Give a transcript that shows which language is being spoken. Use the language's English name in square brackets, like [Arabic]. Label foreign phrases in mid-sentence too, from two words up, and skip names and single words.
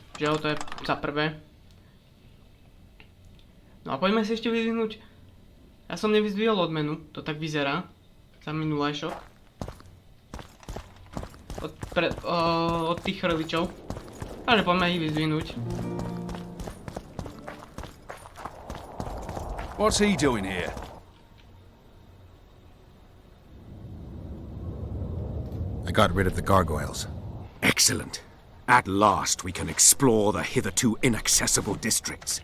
[Slovak] Žiaľ, to je za prvé. No a poďme si ešte vyzvihnúť. Ja som nevyzdvihol odmenu, to tak vyzerá. Za minulajšok. Od tých chrličov. Takže poďme ich vyzdvihnúť. [English] What's he doing here? I got rid of the gargoyles. Excellent. At last we can explore the hitherto inaccessible districts.